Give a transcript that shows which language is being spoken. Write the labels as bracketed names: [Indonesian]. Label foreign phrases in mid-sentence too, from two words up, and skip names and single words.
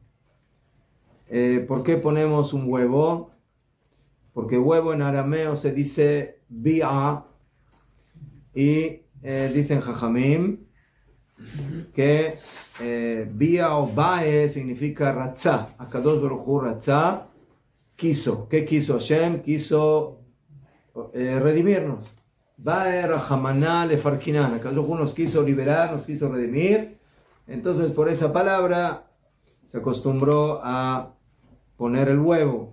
[Spanish] ¿Por qué ponemos un huevo? Porque huevo en arameo se dice bi'a, y dicen Jajamim que bi'a o bae significa ratzá. [Hebrew] הקדוש ברוך הוא רצה, [Spanish] quiso. ¿Qué quiso Hashem? Quiso redimirnos. [Aramaic] בעא רחמנא לפרקינן. [Hebrew] הקדוש ברוך הוא [Spanish] nos quiso liberar, nos quiso redimir. Entonces por esa palabra se acostumbró a poner el huevo.